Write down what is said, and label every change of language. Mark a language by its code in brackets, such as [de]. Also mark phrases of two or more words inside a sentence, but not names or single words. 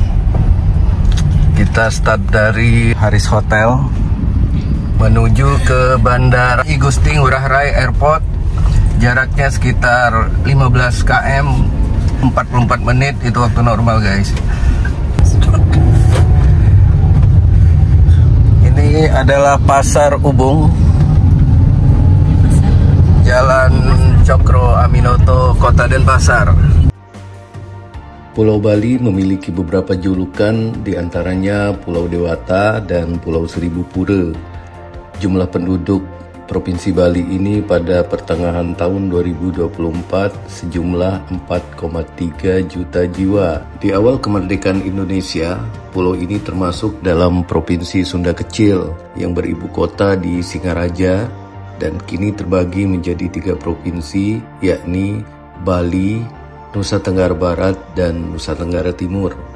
[id] Kita start dari Haris Hotel menuju ke Bandara I Gusti Ngurah Rai Airport. Jaraknya sekitar 15 km, 44 menit itu waktu normal guys. Ini adalah Pasar Ubung, Jalan Cokro Aminoto, Kota Denpasar. Pulau Bali memiliki beberapa julukan, diantaranya Pulau Dewata dan Pulau Seribu Pura. Jumlah penduduk Provinsi Bali ini pada pertengahan tahun 2024 sejumlah 4,3 juta jiwa. Di awal kemerdekaan Indonesia, pulau ini termasuk dalam Provinsi Sunda Kecil yang beribu kota di Singaraja dan kini terbagi menjadi 3 provinsi, yakni Bali, Nusa Tenggara Barat, dan Nusa Tenggara Timur.